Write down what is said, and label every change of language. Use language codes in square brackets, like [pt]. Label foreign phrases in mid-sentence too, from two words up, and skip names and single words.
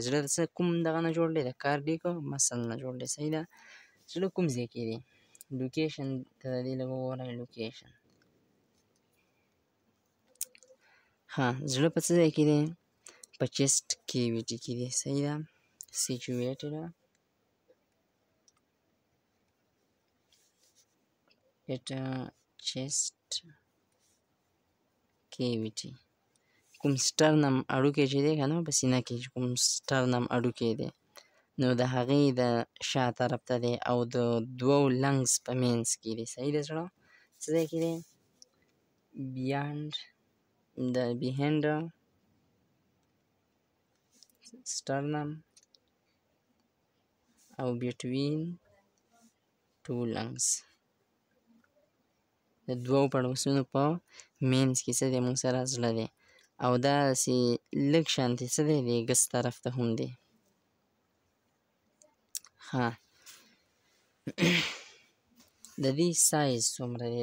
[ps] زړه د څه کوم دغه نه جوړ دی؟ د [en] cardiac muscle [ps] نه جوړ دی. صحیح ده، زړه کوم ځای کې دی؟ لوکیشن ته د دې لږ وګورئ، لوکیشن. زړه په څه ځای کې دی؟ په [en] chest cavity [ps] کې دی. صحیح ده، [en] situated at chest cavity. [ps] کوم سټرنم اډوکی چې دی که نه، په سینه کې کوم سټرنم اډوکی دی، نو د هغې د شا طرف ته دی او د 2 لنګز په منځ کې دی. صحیح ده، زړه څه ځای کې دی؟ [en] behind sternum او between 2 lungs. [ps] د 2 پړوسونو په منځ کې څه دی؟ موږ سره زړه دی، او داسې لږ شانتې څه دی؟ د ګس طرف ته هم دی. د دې سایز څومره دی؟